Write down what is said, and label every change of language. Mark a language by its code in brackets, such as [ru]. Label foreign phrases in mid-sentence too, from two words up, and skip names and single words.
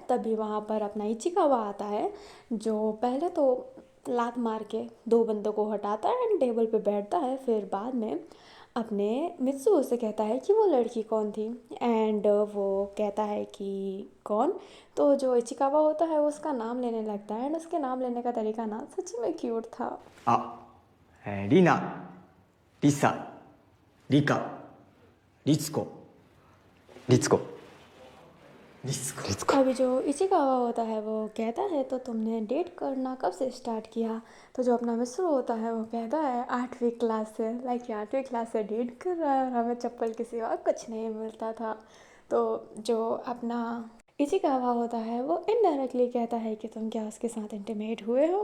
[hi] तभी वहाँ पर अपना इचिकावा आता है जो पहले तो लात मार के दो बंदों को हटाता है एंड टेबल पे बैठता है। फिर बाद में अपने मित्सुओ से कहता है कि वो लड़की कौन थी एंड वो कहता है कि कौन। तो जो इचिकावा होता है वो उसका नाम लेने लगता है एंड उसके नाम लेने का तरीका ना सच्ची में क्यूट था। リナ、リサ、リカ、リツコ、リツコ、リツコ、リツコ。 अभी जो इचिकावा होता है वो कहता है तो तुमने डेट करना कब से स्टार्ट किया। तो जो अपना मिस्र होता है वो कहता है 8वीं क्लास से। लाइक 8वीं क्लास से डेट कर रहा है और हमें चप्पल के सिवा कुछ नहीं मिलता था। तो जो अपना इचिकावा होता है वो इनडायरेक्टली कहता है कि तुम क्या उसके साथ इंटीमेट हुए हो।